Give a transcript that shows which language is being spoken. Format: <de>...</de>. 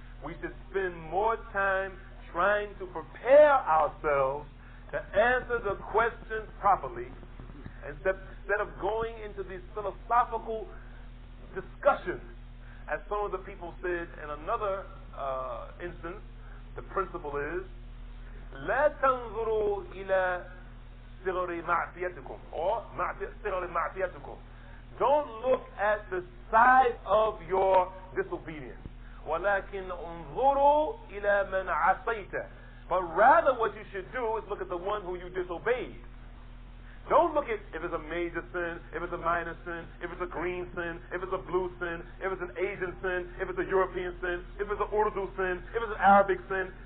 <en>We should spend more time trying to prepare ourselves to answer the questions properly, instead of going into these philosophical discussions, as some of the people said in another instance.</en> <ar>The principle is لا تنظروا إلى صغر معصيتكم or صغر معصيتكم.</ar> <en>Don't look at the size of your disobedience.</en> <ar>ولكن انظروا إلى من عصيت.</ar> <en>But rather what you should do is look at the one who you disobeyed. Don't look at if it's a major sin, if it's a minor sin, if it's a green sin, if it's a blue sin, if it's an Asian sin, if it's a European sin, if it's an Urdu sin, if it's an Arabic sin.</en>